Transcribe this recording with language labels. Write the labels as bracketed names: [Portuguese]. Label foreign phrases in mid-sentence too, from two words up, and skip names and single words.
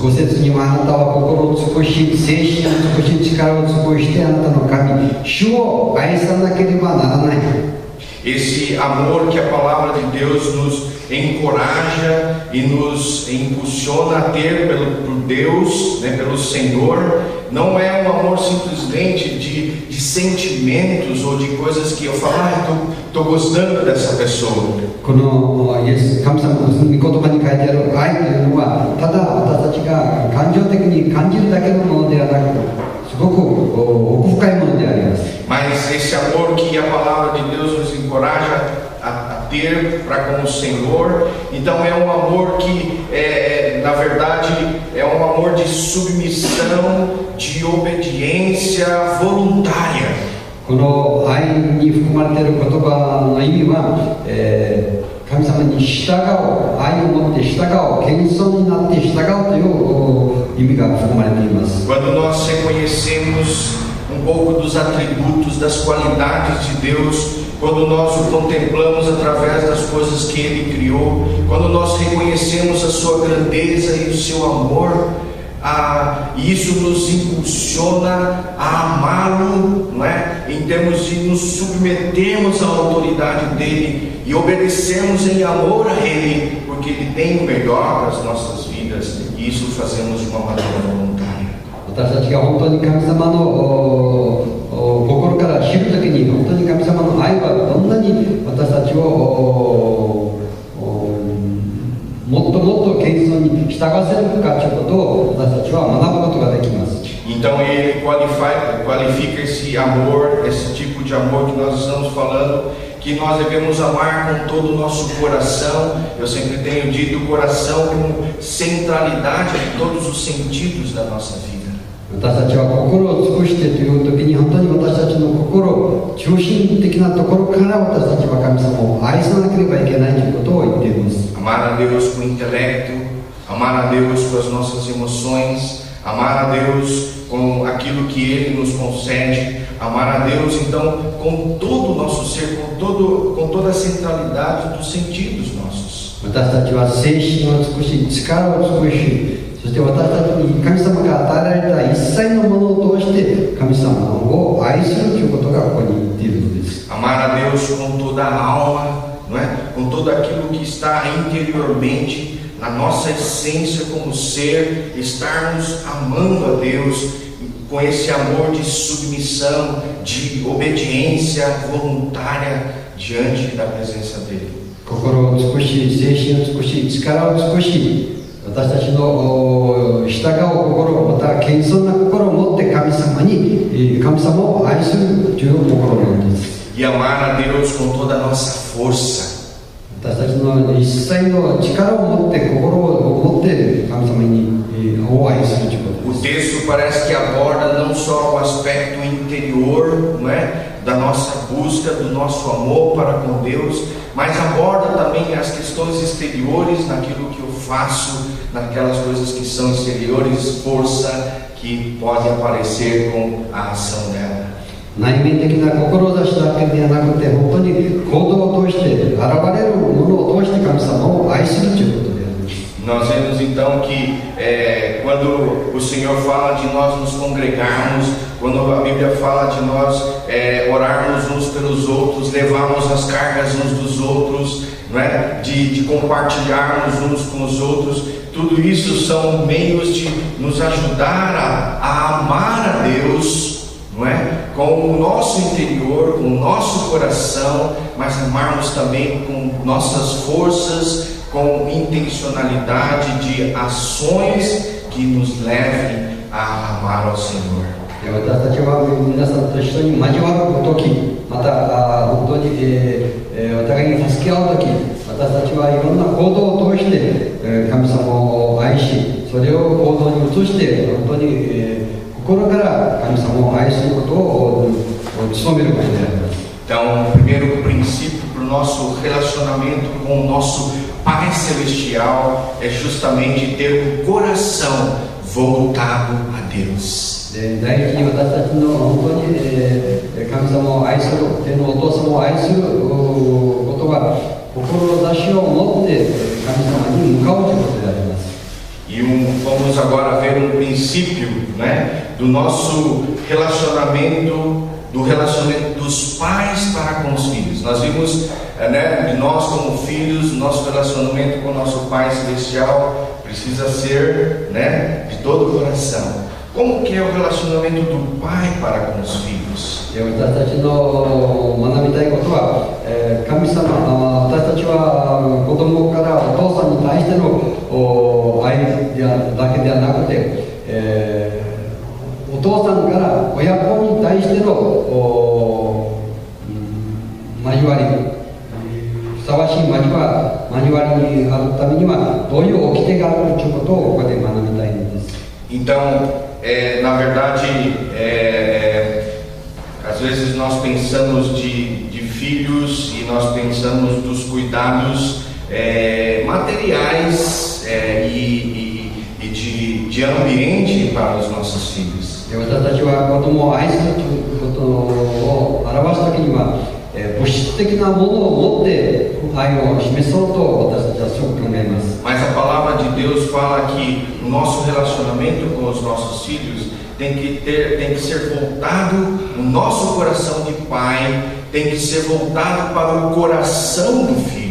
[Japanese] 5 節には、あなたは心を尽くし、精神を尽くし、力を尽くして、あなたの神、主を愛さなければならない。 [Portuguese] Esse amor que a palavra de Deus nos encoraja e nos impulsiona a ter por Deus, né, pelo Senhor, não é um amor simplesmente de sentimentos ou de coisas que eu falo, estou gostando dessa pessoa. [Japanese] このイエス神様の御言葉に書いてある愛というのは、ただ私たちが感情的に感じるだけのものではなく、すごく奥深いものであります。 [Portuguese] Mas esse amor que a palavra de Deus nos encoraja a ter para com o Senhor, então é um amor que, na verdade, é um amor de submissão, de obediência voluntária. [Japanese] この愛に含まれている言葉の意味は、神様に従う、愛を持って従う、謙遜になって従うという意味が含まれています。 [Portuguese] Quando nós reconhecemos um pouco dos atributos, das qualidades de Deus, quando nós o contemplamos através das coisas que Ele criou, quando nós reconhecemos a sua grandeza e o seu amor, isso nos impulsiona a amá-lo, não é? Em termos de nos submetermos à autoridade dEle e obedecermos em amor a Ele, porque Ele tem o melhor para as nossas vidas, e isso fazemos de uma maneira voluntária. [Japanese] 私たちが本当に神様の心から知るときに、本当に神様の愛はどんなに私たちをもっともっと謙遜に従わせるかということを私たちは学ぶことができます。 [Portuguese] Então ele qualifica esse amor, esse tipo de amor que nós estamos falando, que nós devemos amar com todo o nosso coração. Eu sempre tenho dito o coração como centralidade de todos os sentidos da nossa vida. [Japanese] 私たちは心を尽くしてという時に、本当に私たちの心、中心的なところから私たちは神様を愛さなければいけないということを言っています。 [Portuguese] Amar a Deus com o intelecto, amar a Deus com as nossas emoções, amar a Deus com aquilo que Ele nos concede, amar a Deus então com todo o nosso ser, com toda a centralidade dos sentidos nossos. [Japanese] 私たちは精神を尽くし、力を尽くし、そして私たちに神様が与えられた一切のものを通して神様を愛するということがここに言っているのです。 [Portuguese] Amar a Deus com toda a alma, não é? Com tudo aquilo que está interiormente, na nossa essência como ser, estarmos amando a Deus com esse amor de submissão, de obediência voluntária diante da presença dEle. [Japanese] 心を尽くし、精神を尽くし、力を尽くし、私たちの従う心、また謙遜な心を持って神様を愛するという心なんです。 [Portuguese] E amar a Deus com toda a nossa força. [Japanese] 私たちの一切の力を持って、心を持って神様を愛するということです。 [Portuguese] O texto parece que aborda não só o aspecto interior, não é? Da nossa busca, do nosso amor para com Deus, mas aborda também as questões exteriores, naquilo que eu faço, naquelas coisas que são exteriores, força que pode aparecer com a ação dela. [Japanese] 内面的な志だけではなくて、本当に行動を通して、現れるものを通して神様を愛するということであります。 [Portuguese] Nós vemos então que quando o Senhor fala de nós nos congregarmos, quando a Bíblia fala de nós orarmos uns pelos outros, levarmos as cargas uns dos outros, não é? de compartilharmos uns com os outros, tudo isso são meios de nos ajudar a amar a Deus, não é? Com o nosso interior, com o nosso coração, mas amarmos também com nossas forças, com intencionalidade de ações que nos levem a amar ao Senhor. [Japanese] 私たちは皆さんと一緒に交わるとき、また本当に、お互いに助け合うとき、私たちはいろんな行動を通して、神様を愛し、それを行動に移して、本当に、心から神様を愛することを努めることであります。 [Portuguese] Então, o primeiro princípio para o nosso relacionamento com o nosso Pai Celestial é justamente ter um coração voltado a Deus. [Japanese] 第一に私たちの本当に、神様を愛する、天のお父様を愛することが志を持って神様に向かうということであります。 [Portuguese] Vamos agora ver princípio, né, do nosso relacionamento, do relacionamento dos pais para com os filhos. Nós vimos, né, de nós como filhos, nosso relacionamento com o nosso Pai Celestial precisa ser, né, de todo o coração. Como que é o relacionamento do pai para com os filhos? [Japanese] 私たちの学びたいことは、神様、私たちは子供からお父さんに対しての愛だけではなくて、お父さんから親子に対しての交わり、ふさわしい交わりにあるためにはどういう掟があるということをここで学びたいんです。 [Portuguese] Então, na verdade, às vezes nós pensamos de filhos e nós pensamos dos cuidados materiais e de ambiente para os nossos filhos. [Japanese] 私たちは子供を愛するということを表すときには、物質的なものを持って愛を示そうと私たちはそう考えます。 [Portuguese] Mas a palavra de Deus fala que o nosso relacionamento com os nossos filhos tem que ser voltado, o nosso coração de pai tem que ser voltado para o coração do filho.